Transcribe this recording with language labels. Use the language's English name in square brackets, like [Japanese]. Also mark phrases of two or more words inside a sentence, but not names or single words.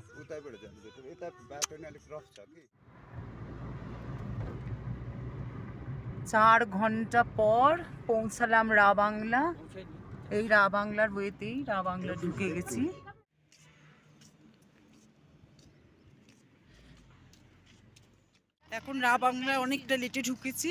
[Nepali] उतैबाट जानु बेटर। यता बाटो नै अलिक रफ छ कि। [Bangla] 4 ঘন্টা পর পৌঁছালাম রাবাংলা। এই রাবাংলার ওয়েতেই রাবাংলা ঢুকে গেছি। এখন রাবাংলা অনেকটা লেটে ঢুকেছি।